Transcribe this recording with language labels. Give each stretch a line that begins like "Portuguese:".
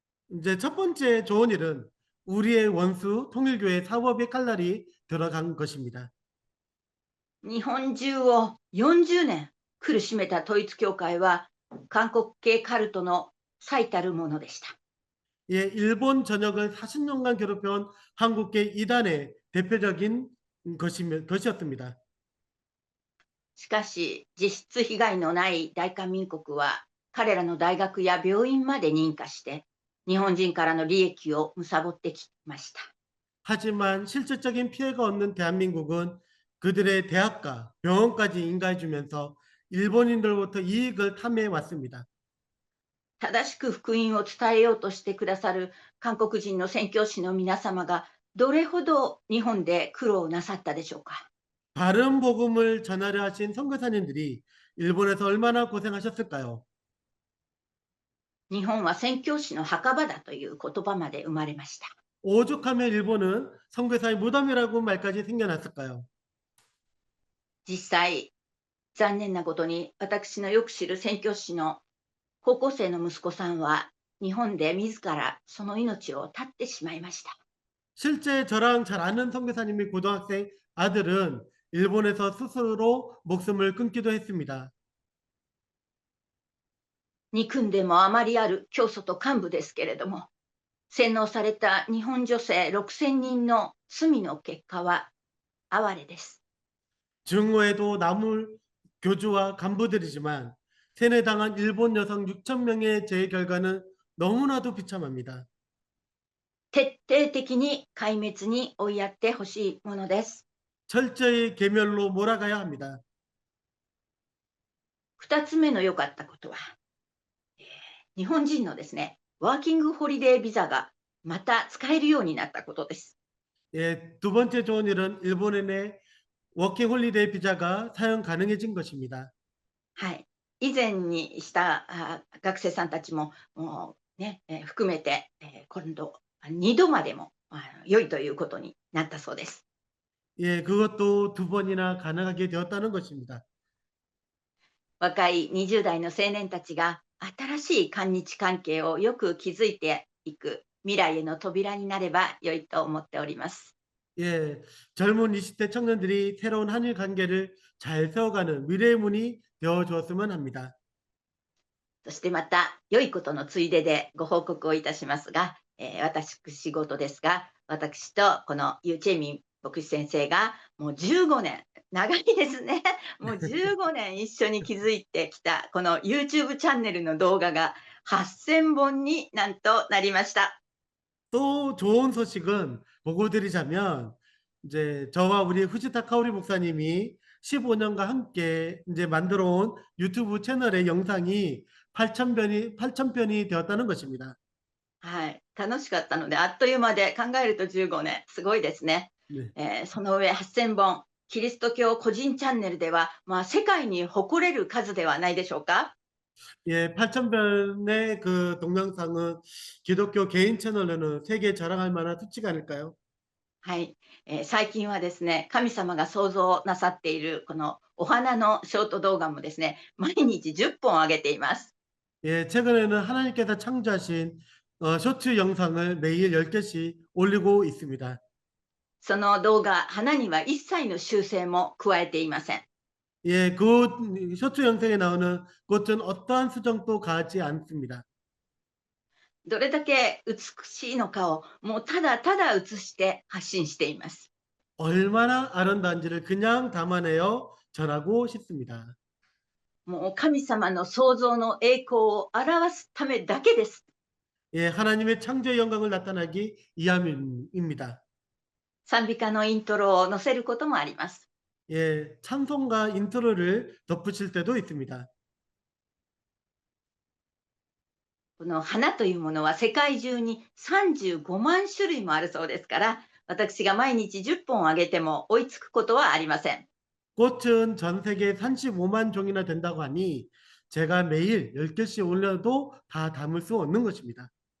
Korean: 이제 첫 번째 좋은 일은 우리의 원수 통일교회 사법의 칼날이 들어간 것입니다.
Japanese: 日本中を40年苦しめた統一教会は、韓国系カルトの最たるものでした。
Korean: 예, 일본 전역을 40년간 괴롭혀온 한국계 이단의 대표적인 것이었습니다.
Japanese: しかし、実質被害のない大韓民国は、彼らの大学や病院まで認可して、日本人からの利益を貪ってきました。
Korean: 하지만 실질적인 피해가 없는 대한민국은 그들의 대학과 병원까지 인가해주면서 일본인들로부터 이익을 탐해 왔습니다.
Japanese: 正しく福音を伝えようとしてくださる韓国人の宣教師の皆様が、どれほど日本で苦労なさったでしょうか。
Korean: 바른 복음을 전하려 하신 선교사님들이 일본에서 얼마나 고생하셨을까요?
Japanese: 日本は宣教師の墓場だという言葉まで生まれました。
Korean: 오죽하면 일본은 선교사의 무덤이라고 말까지 생겨났을까요?
Japanese: 実際、残念なことに私のよく知る宣教師の高校生の息子さんは日本で自らその命を絶ってしまいました。
Korean: 실제 저랑 잘 아는 선교사님의 고등학생 아들은 일본에서 스스로 목숨을 끊기도 했습니다.
Japanese: 憎んでもあまりある教祖と幹部ですけれども、洗脳された日本女性6000人の罪の結果は哀れです。
Korean: 증오에도 남을 교주와 간부들이지만 세뇌당한 일본 여성 6천 명의 죄의 결과는 너무나도 비참합니다.
Japanese: 徹底的に壊滅に追いやってほしいものです。
Korean: 철저히 계멸로 몰아가야 합니다.
Japanese: 2つ目の良かったことは、日本人のですね、ワーキングホリデービザがまた使えるようになったことです。
Korean: 예, 두 번째 좋은 일은 일본의 내 워킹 홀리데이 비자가 사용 가능해진 것입니다.
Japanese: はい。以前にした学生さんたちも、もうね、含めて、今度2度までも良いということになったそうです。
Korean: 예, 그것도 두 번이나 가능하게 되었다는 것입니다.
Japanese: 若い20代の青年たちが新しい韓日関係をよく築いていく未来への扉になれば良いと思っております。
Korean: 예, 젊은 20대 청년들이 새로운 한일 관계를 잘 세워가는 미래의 문이 되어 주었으면 합니다.
Japanese: そしてまた良いことのついででご報告をいたしますが、私事ですが、私とこのユーチェミン牧師先生がもう15年、長いですね。もう15年一緒に築いてきたこの YouTube チャンネルの動画が8000本になんとなりました。
Korean: 또 좋은 소식은 보고 드리자면 이제 저와 우리 후지타 카오리 목사님이 15년간 함께 이제 만들어 온 유튜브 채널의 영상이 8,000편이 되었다는 것입니다.
Japanese: はい、楽しかったので、あっという間で考えると15年、すごいですね。
Korean: 네.
Japanese: その上8000本、キリスト教個人チャンネルでは、世界に誇れる数ではないでしょうか。
Korean: 예, 8,000편의 그 동영상은 기독교 개인 채널로는 세계에 자랑할 만한 수치가 아닐까요?
Japanese: はい、最近はですね、神様が創造なさっているこのお花のショート動画もですね、毎日10本上げています。
Korean: 예, 최근에는 하나님께서 창조하신 쇼츠 영상을 매일 10개씩 올리고 있습니다.
Japanese: その動画、花には一切の修正も加えていません。
Korean: 예, 그 쇼츠 영상에 나오는 꽃은 어떠한 수정도 가하지 않습니다.
Japanese: どれだけ美しいのかをもうただただ映して発信しています。
Korean: 얼마나 아름다운지를 그냥 담아내어 전하고 싶습니다.
Japanese: もう神様の創造の栄光を表すためだけです。
Korean: 예, 하나님의 창조의 영광을 나타나기 위함입니다.
Japanese: 賛美歌のイントロを載せることもあります。
Korean: 예, 찬송가 인트로를 덧붙일 때도 있습니다.
Japanese: この花というものは世界中に35万種類もあるそうですから、私が毎日10本あげても追いつくことはありません。
Korean: 꽃은 전 세계에 35만 종이나 된다고 하니 제가 매일 10개씩 올려도 다 담을 수 없는 것입니다.